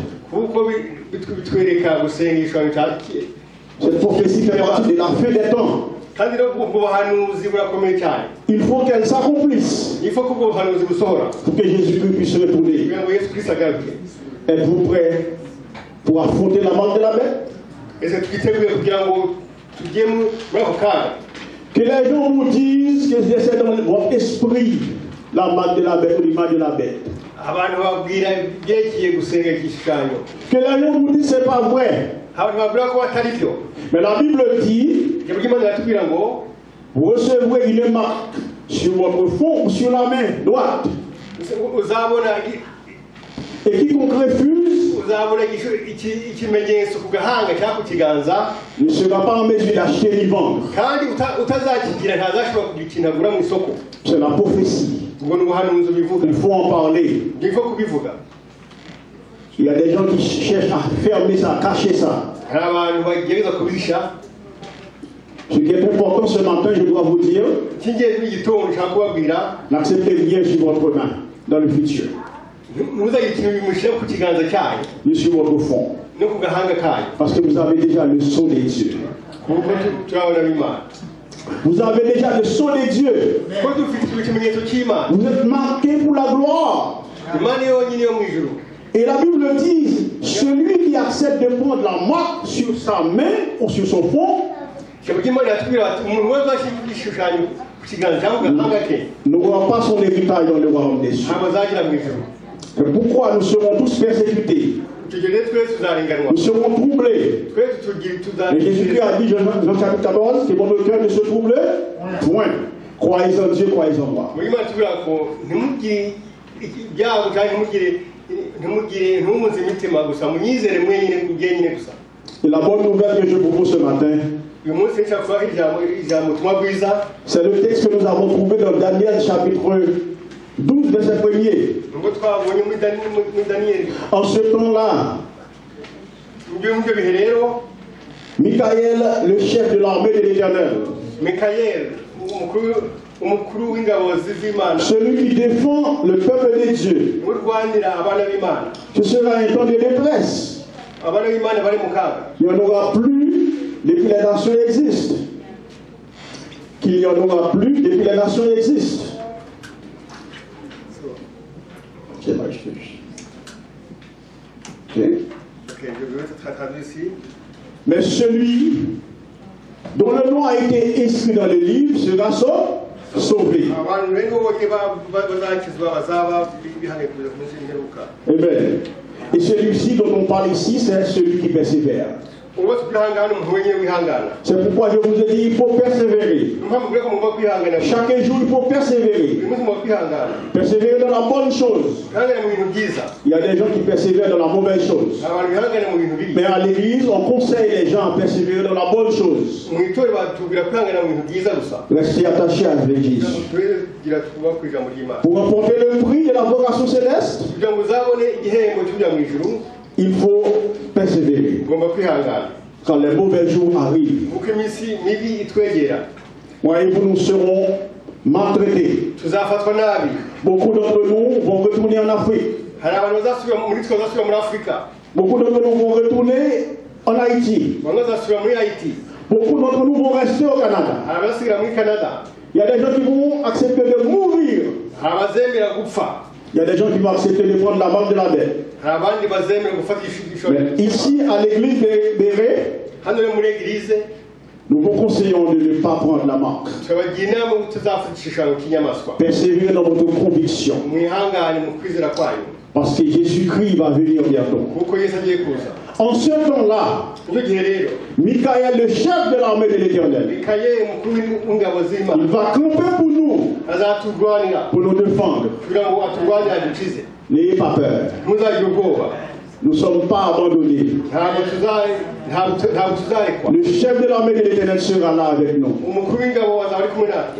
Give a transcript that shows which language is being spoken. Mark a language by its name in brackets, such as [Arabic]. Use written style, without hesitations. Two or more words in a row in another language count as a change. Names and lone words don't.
[Kinyarwanda] kuko bitwereka gusenga igishushanyo cya [French] Cette prophétie fait partie de la fin des temps. [Kinyarwanda] kandi no ubwo buhanuzi burakomeye cyane. [French] Il faut qu'elle s'accomplisse Il faut que [Kinyarwanda] ubwo buhanuzi busohora [French] pour que Jésus-Christ puisse retourner. [Kinyarwanda] kugira ngo Yesu Kristo agaruke. [French] Êtes-vous prêts pour affronter la marque de la bête? [Kinyarwanda] Ese twiteguye kugira ngo tujye muri ako kaga. [French] Que les gens vous disent que c'est dans votre esprit la marque de la bête ou l'image de la bête. [Kinyarwanda] Abantu babwira ibyerekeye gusenga igishushanyo. [French] Que les gens vous disent c'est pas vrai. [Kinyarwanda] Abantu babwira ko atari byo. [French] Mais la Bible dit, [Kinyarwanda] Ijambo ry'Imana riratubwira ngo [French] vous recevrez une marque sur votre front ou sur la main droite. [Kinyarwanda] uzabona [French] Et quiconque refuse [Kinyarwanda] uzabona ikimenyetso ku gahanga cyangwa ku kiganza [French] ne sera pas en mesure d'acheter ni vendre. [Kinyarwanda] kandi utazakigira ntazashobora kugira ikintu agura mu isoko. [French] C'est la prophétie. [Kinyarwanda] Ubwo ni ubuhanuzi bivuga. [French] Il faut en parler. Il faut kubivuga. Il y a des gens qui cherchent à fermer ça, à cacher ça. [Kinyarwanda] Hari abantu bagerageza kubisha. [French] Ce qui est important ce matin, je dois vous dire, [Kinyarwanda] Cy'ingenzi n'igitondo nshaka kubabwira [French] n'acceptez rien sur votre main dans le futur, [Kinyarwanda] ntuzagire ikintu bimushyira ku kiganza cyayo [French] ni sur votre front. [Kinyarwanda] no ku gahanga kayo [French] Parce que vous avez déjà le sceau des dieux. [Kinyarwanda] kuko turabona n'Imana. [French] Vous avez déjà le sceau des dieux. [Kinyarwanda] Ko dufite ikimenyetso cy'Imana. [French] Vous êtes marqués pour la gloire. [Kinyarwanda] Imana yonyine yo mu ijuru. [French] Et la Bible dit, celui qui accepte de prendre la marque sur sa main ou sur son front [Kinyarwanda] Ijambo ry'Imana riratubwira ati umuntu wese washyira igishushanyo ku kiganza cyangwa ku gahanga ke [French] n'aura pas son héritage dans le royaume des cieux. [Kinyarwanda] ntabwo azagira mu ijuru. [French] Et pourquoi nous serons tous persécutés? [Kinyarwanda] Icyo gihe rero twese tuzarenganwa. [French] Nous serons troublés. [Kinyarwanda] Twese [French] Et Jésus-Christ a dit, Jean chapitre 14, que votre cœur ne se trouble point. Croyez en Dieu, croyez en moi. [Kinyarwanda] muri Imana tubwira ko ntimugire ibyago cyangwa ntumuze imitima gusa munyizere mwenyine gusa. [French] Et la bonne nouvelle que je propose ce matin, [Kinyarwanda] Uyu munsi nshaka kubaha ijambo ubutumwa bwiza. [French] c'est le texte que nous avons trouvé dans Daniel chapitre 12, verset 1er. [Kinyarwanda] Nubwo twabonye muri Daniyeli. [French] En ce temps-là, [Kinyarwanda] Ibyo bihe rero [French] Michael, le chef de l'armée de l'Éternel, [Kinyarwanda] Mikayeli umukuru w'ingabo z'Imana [French] celui qui défend le peuple de Dieu, [Kinyarwanda] urwanira abana b'Imana. [French] ce sera un temps de détresse. [Kinyarwanda] Abana b'Imana bari mu kaga. [French] Il n'y en aura plus depuis les nations existent. Qu'il n'y en aura plus depuis les nations existent. C'est mal, je touche. Ok. Okay, je vais traduire ici. Mais celui dont le nom a été inscrit dans le livre sera sauvé. [Kinyarwanda] Abantu benshi bose bazakizwa bazaba bihane kuza ku munsi w'imperuka. Amen. [French] Et celui-ci dont on parle ici, c'est celui qui persévère. [Kinyarwanda] Uwo twihangana umuntu wenyine wihangana. [French] C'est pourquoi je vous ai dit, il faut persévérer. [Kinyarwanda] Impamvu mvuga ko mugomba kwihangana. [French] Chaque jour, il faut persévérer. [Kinyarwanda] Uyu munsi mugomba kwihangana. [French] Persévérer dans la bonne chose. [Kinyarwanda] Kwihangana mu bintu byiza. [French] Il y a des gens qui persévèrent dans la mauvaise chose. [Kinyarwanda] Abantu bihangana mu bintu bibi. [French] Mais à l'église, on conseille les gens à persévérer dans la bonne chose. [Kinyarwanda] Mu itorero batubwira kwihangana mu bintu byiza gusa. [French] Restez attachés à l'église. [Kinyarwanda] Tugira tuba ku ijambo ry'Imana. [French] Pour remporter le prix de la vocation céleste, [Kinyarwanda] Kugira ngo uzabone igihembo cy'ujya mu ijuru [French] il faut persévérer. [Kinyarwanda] ugomba kwihangana. [French] Quand les mauvais jours arrivent, [Kinyarwanda] Kuko iminsi mibi itwegera. [French] voyez-vous, nous serons maltraités. [Kinyarwanda] Tuzafatwa nabi. [French] Beaucoup d'entre nous vont retourner en Afrique. [Kinyarwanda] Hari abantu bazasubira muri Afurika. [French] Beaucoup d'entre nous vont retourner en Haïti. [Kinyarwanda] Bamwe bazasubira muri Haiti. [French] Beaucoup d'entre nous vont rester au Canada. [Kinyarwanda] Hari abasigara muri Canada. [French] Il y a des gens qui vont accepter de mourir. [Kinyarwanda] Hari abazemera gupfa. [French] Il y a des gens qui vont accepter de prendre la marque de la bête. [Kinyarwanda] Hari abandi bazemera gufata igishoro. [French] Mais ici, à l'église de Béret, [Kinyarwanda] Hano rero muri Eglise [French] nous vous conseillons de ne pas prendre la marque. [Kinyarwanda] tubagira inama yo kutazafata igishushanyo cy'inyamaswa. [French] Persévérez dans votre conviction. [Kinyarwanda] Mwihangane mu kwizera kwayo. [French] Parce que Jésus-Christ va venir bientôt. [Kinyarwanda] Kuko Yesu agiye kuza. [French] En ce temps-là, [Kinyarwanda] Icyo gihe rero [French] Michael, le chef de l'armée de l'Éternel, [Kinyarwanda] Mikayeli umukuru w'ingabo [French] il [Kinyarwanda] z'Imana [French] va camper pour nous, [Kinyarwanda] azaturwanira [French] pour nous défendre. [Kinyarwanda] kugira ngo aturwanire adukize. [French] N'ayez pas peur. [Kinyarwanda] Ntuzagire ubwoba. [French] Nous ne sommes pas abandonnés. [Kinyarwanda] Ntabwo tuzarekwa. [French] Le chef de l'armée de l'Éternel sera là avec nous. [Kinyarwanda] Umukuru w'ingabo azaba ari kumwe natwe.